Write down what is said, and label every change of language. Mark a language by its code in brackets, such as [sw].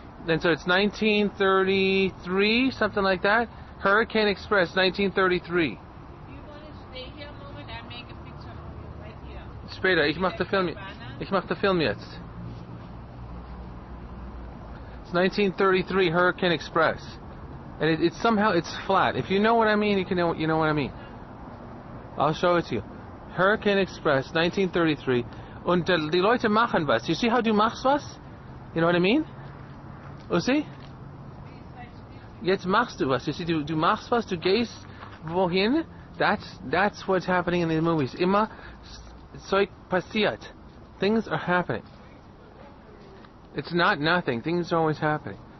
[en] And so it's 1933, something like that. Hurricane Express, 1933. Do you want to stay here a moment? I make a picture for you right here. [de] Später, ich mach den Film jetzt. [en] It's 1933 Hurricane Express. And it's somehow, it's flat. If you know what I mean, you know what I mean. I'll show it to you. Hurricane Express, 1933. [de] Und die Leute machen was. [en] You see how [de] du machst was? [en] You know what I mean? [de] Uzi? Jetzt machst du was. [en] You see, [de] du machst was, du gehst wohin. [en] That's what's happening in these movies. [de] Immer Zeug passiert. [en] Things are happening. It's not nothing. Things are always happening.